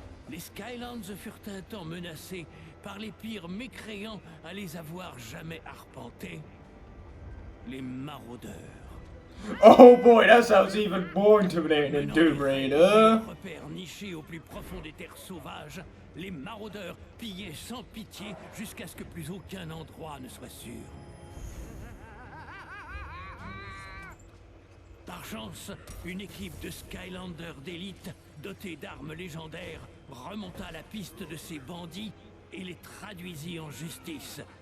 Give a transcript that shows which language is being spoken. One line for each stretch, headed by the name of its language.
French: Les Skylands furent un temps menacés par les pires mécréants à les avoir jamais arpentés. Les maraudeurs.
English: Oh boy, that sounds even more intimidating than Doom Raider.
French: Repères nichés au plus profond des terres sauvages, les maraudeurs pillaient sans pitié jusqu'à ce que plus aucun endroit ne soit sûr. Par chance, une équipe de Skylanders d'élite, dotée d'armes légendaires, remonta à la piste de ces bandits et les traduisit en justice.